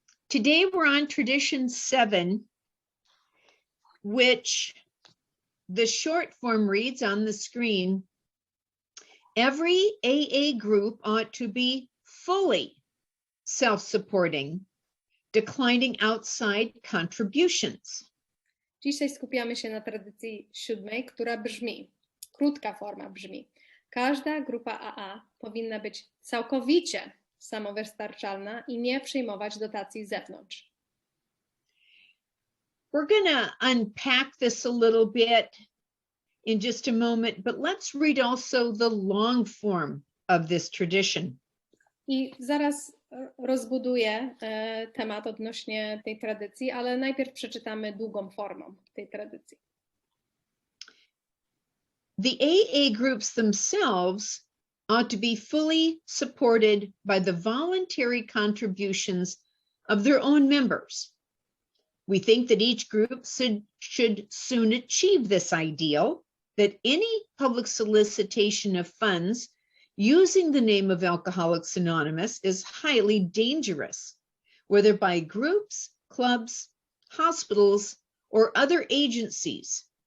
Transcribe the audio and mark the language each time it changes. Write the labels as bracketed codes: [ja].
[en] Today we're on tradition 7, which the short form reads on the screen. Every AA group ought to be fully self-supporting, declining outside contributions. [pl] Dzisiaj skupiamy się na tradycji 7, która brzmi, krótka forma brzmi. Każda grupa AA powinna być całkowicie samowystarczalna i nie przyjmować dotacji z zewnątrz. [en] We're gonna unpack this a little bit in just a moment, but let's read also the long form of this tradition. [pl] I zaraz rozbuduję temat odnośnie tej tradycji, ale najpierw przeczytamy długą formą tej tradycji. [en] The AA groups themselves ought to be fully supported by the voluntary contributions of their own members. We think that each group should soon achieve this ideal, that any public solicitation of funds using the name of Alcoholics Anonymous is highly dangerous, whether by groups, clubs, hospitals, or other agencies.